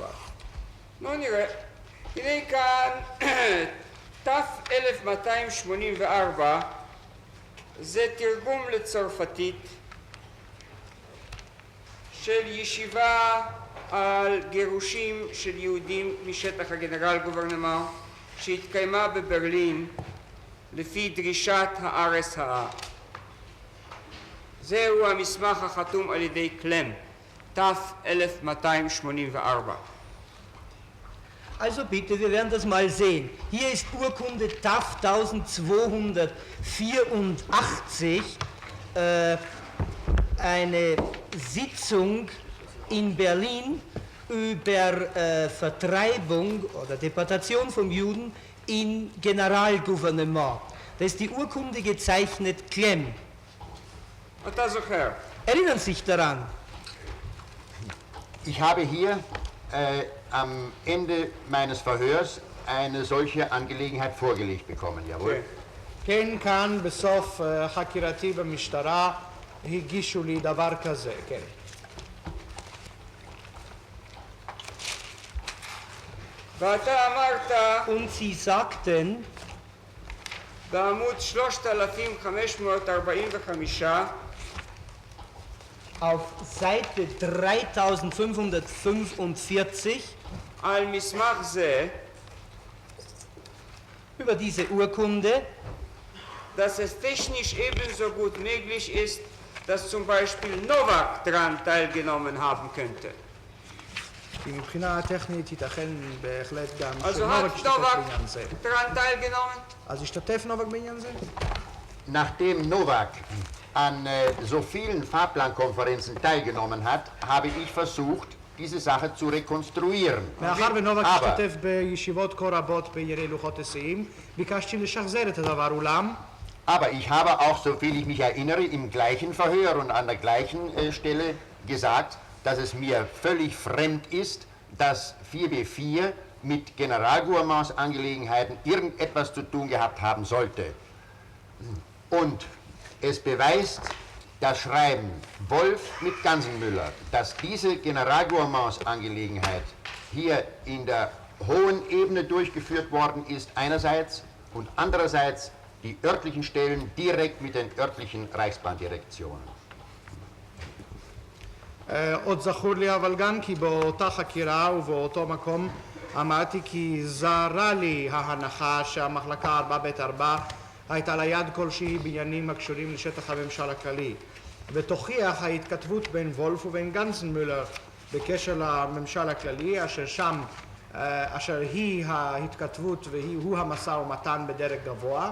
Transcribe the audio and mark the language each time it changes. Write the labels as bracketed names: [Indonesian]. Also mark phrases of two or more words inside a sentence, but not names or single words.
[Hebrew] נו נראה, הנה כאן ת'1284, זה תרגום לצרפתית של ישיבה על גירושים של יהודים משטח הגנרל גוברנמנט שהתקיימה בברלין לפי דרישת ה-RSA. זהו המסמך החתום על ידי קלם, ת'1284. [German] Also bitte, wir werden das mal sehen. Hier ist Urkunde TAF 1284, eine Sitzung in Berlin über Vertreibung oder Deportation von Juden im Generalgouvernement. Da ist die Urkunde gezeichnet Klemm. Erinnern Sie sich daran? Ich habe hier am Ende meines Verhörs eine solche Angelegenheit vorgelegt bekommen, jawohl. [Hebrew] כן, כאן בסוף חקירתי במשטרה הגישו לי דבר כזה, כן. [German] Und Sie sagten, [Hebrew] בעמוד 3545 [German] auf Seite 3545 [Hebrew] על מסמך זה [German] über diese Urkunde, dass es technisch ebenso gut möglich ist, dass zum Beispiel Novak daran teilgenommen haben könnte. [Hebrew] כי מבחינה טכנית ייתכן בהחלט גם [German] Also [Hebrew] שנובק [German] hat [Hebrew] ישתתף Novak בעניין זה. [German] daran teilgenommen? [Hebrew] אז ישתתף נובק בעניין זה? [German] Nachdem Novak an so vielen Fahrplankonferenzen teilgenommen hat, habe ich versucht, diese Sache zu rekonstruieren. [Hebrew] מאחר ונובק [German] Aber [Hebrew] השתתף בישיבות כה רבות בענייני לוחות היסעים, ביקשתי לשחזר את הדבר, אולם [German] Aber ich habe auch, soviel ich mich erinnere, im gleichen Verhör und an der gleichen Stelle gesagt, dass es mir völlig fremd ist, dass 4B4 mit Generalgouvernements Angelegenheiten irgendetwas zu tun gehabt haben sollte. Und es beweist das Schreiben Wolf mit Gansenmüller, dass diese Generalgouvernements Angelegenheit hier in der hohen Ebene durchgeführt worden ist einerseits und andererseits die örtlichen Stellen direkt mit den örtlichen Reichsbahndirektionen. [Hebrew] עוד זכור לי אבל גם כי באותה חקירה ובאותו מקום אמרתי כי זרה לי ההנחה שהמחלקה 4ב4 הייתה לה יד כלשהי בעניינים הקשורים לשטח הממשל הכללי, ותוכיח ההתכתבות בין וולף ובין גנצנמולר בקשר לממשל הכללי, אשר היא ההתכתבות והוא המשא ומתן בדרג גבוה.